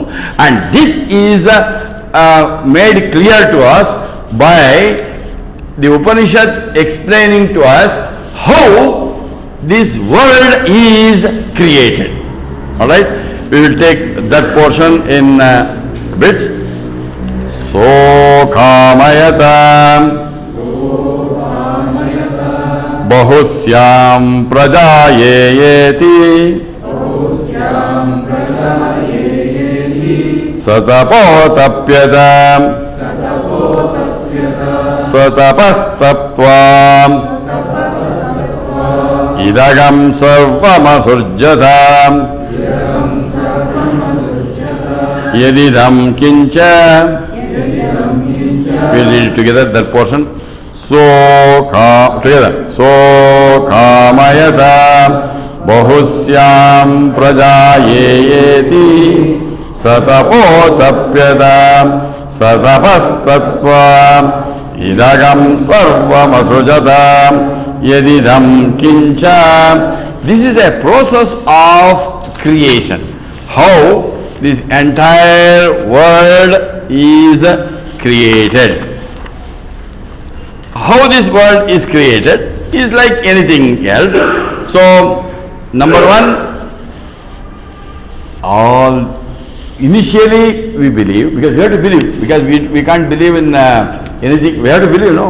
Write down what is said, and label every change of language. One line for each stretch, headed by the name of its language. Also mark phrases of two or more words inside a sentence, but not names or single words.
English: And this is made clear to us by the Upanishad explaining to us how this world is created. Alright? We will take that portion in bits.
Sanskrit: So kamayata bahusyam prajayeti satapotapyata satapastaptvam idagam sarvamasurjatam yadidam kincha.
English: We read it together, that portion. Together.
Sanskrit: So kamayata bahusyam prajayeti satapotapyata satapastatvam idagam sarvamasrujatam yadidam kincha.
English: This is a process of creation. How this entire world is created. How this world is created is like anything else. So, number one, all initially we believe, because we have to believe, because we can't believe in anything, we have to believe, no?